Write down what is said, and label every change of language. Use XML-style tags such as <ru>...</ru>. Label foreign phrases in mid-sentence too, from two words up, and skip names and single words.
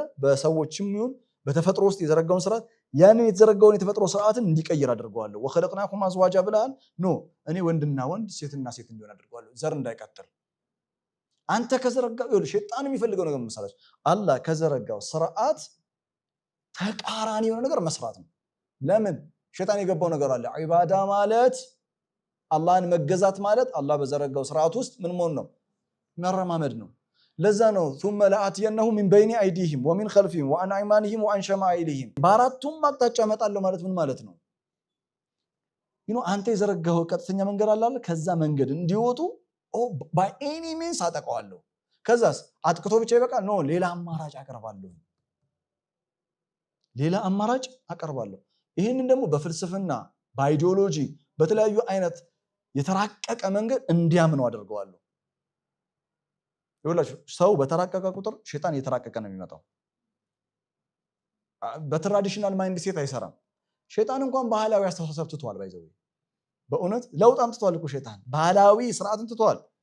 <am>በሰዎችም ይሁን በተፈጥሮ ውስጥ የዘረጋውን ስርዓት ያንን የተዘረጋውን የተፈጥሮ ስርዓትን እንዲቀይር አድርገዋለሁ።</am> <ar>وخلقناكم أزواجا</ar> <am>ብለሃል። እኔ ወንድና ወንድ ሴትና ሴት እንዲሆን አድርገዋለሁ፣ ዘር እንዳይቀጥል። አንተ ከዘረጋው ሸይጣን የሚፈልገው ነገር መሰላችሁ? አላህ ከዘረጋው ስርዓት ተቃራኒ የሆነ ነገር መስራት ነው። ለምን? ሸይጣን የገባው ነገር አለ። ዒባዳ ማለት አላህን መገዛት ማለት አላህ በዘረጋው ስርዓት ውስጥ ምን መሆን ነው? መረማመድ ነው። ለዛ ነው</am> <ar>ثم لآتينهم من بين أيديهم ومن خلفهم وعن أيمانهم وعن شمائلهم</ar> <am>በአራቱም አቅጣጫ እመጣለሁ ማለት ምን ማለት ነው? አንተ የዘረጋው ቀጥተኛ መንገድ አለ። ከዛ መንገድ እንዲወጡ</am> <en>by any means</en> <am>አጠቃዋለሁ። ከዛስ አጥቅቶ ብቻ ይበቃል? ሌላ አማራጭ አቀርባለሁ። ይህንን ደግሞ በፍልስፍና በአይዲዮሎጂ በተለያዩ አይነት የተራቀቀ መንገድ እንዲያምኑ አድርገዋለሁ። ይኸውላችሁ ሰው በተራቀቀ ቁጥር ሸይጣን እየተራቀቀ ነው የሚመጣው።</am> <en>በ traditional mind set</en> <am>አይሰራም። ሸይጣን እንኳን ባህላዊ አስተሳሰብ ትቷል። ባይዘው በእውነት ለውጥ አምጥቷል እኮ ሸይጣን ባህላዊ ስርዓትን ትቷል።</am>